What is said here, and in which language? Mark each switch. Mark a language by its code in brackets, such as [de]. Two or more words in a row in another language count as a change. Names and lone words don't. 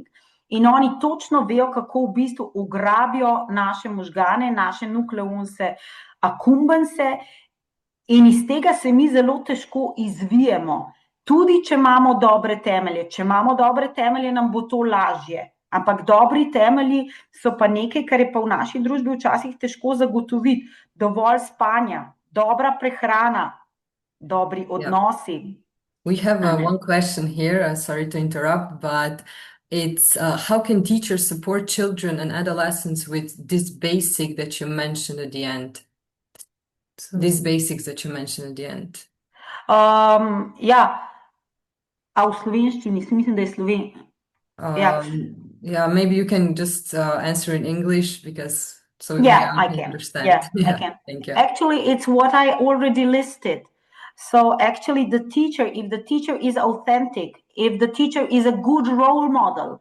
[sl] In oni točno vejo, kako v bistvu ugrabijo naše možgane, naše nukleonse, akumbense, in iz tega se mi zelo težko izvijemo. Tudi če imamo dobre temelje. Če imamo dobre temelje, nam bo to lažje. Ampak dobri temelji so pa nekaj, kar je pa v naši družbi včasih težko zagotoviti. Dovolj spanja, dobra prehrana, dobri odnosi. [en] We have one question here, sorry to interrupt, but it's how can teachers support children and adolescents with this basic that you mentioned at the end? So these basics that you mentioned at the end. [sl] Ja, a v slovenščini, mislim, da je [en] Yeah, maybe you can just answer in English, because So Yeah, I we can. understand. Yeah, I Yeah, can. thank you. Actually, it's what I already listed. So actually the teacher, if the teacher is authentic, if the teacher is a good role model,